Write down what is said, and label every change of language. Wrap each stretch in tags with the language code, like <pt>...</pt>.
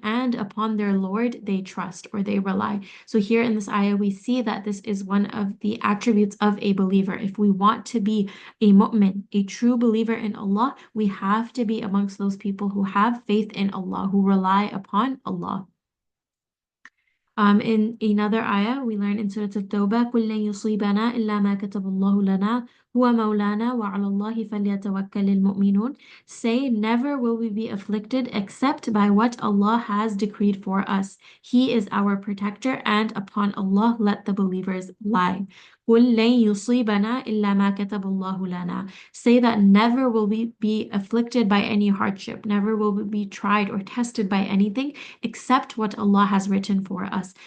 <en>And upon their Lord they trust or they rely. So here in this ayah, we see that this is one of the attributes of a believer. If we want to be a mu'min, a true believer in Allah, we have to be amongst those people who have faith in Allah, who rely upon Allah. In another ayah, we learn in Surah At-Tawbah,</en> <ar>قُلْ لَن يُصِيبَنَا إِلَّا مَا كَتَبَ اللَّهُ لَنَا هُوَ مَوْلَانَا وَعَلَى اللَّهِ فَلْيَتَوَكَّلِ الْمُؤْمِنُونَ.</ar> <en>Say, never will we be afflicted except by what Allah has decreed for us. He is our protector, and upon Allah let the believers rely.</en> <ar>قُلْ لَن يُصِيبَنَا إِلَّا مَا كَتَبَ اللَّهُ لَنَا.</ar> <en>Say that never will we be afflicted by any hardship, never will we be tried or tested by anything except what Allah has written for us.</en>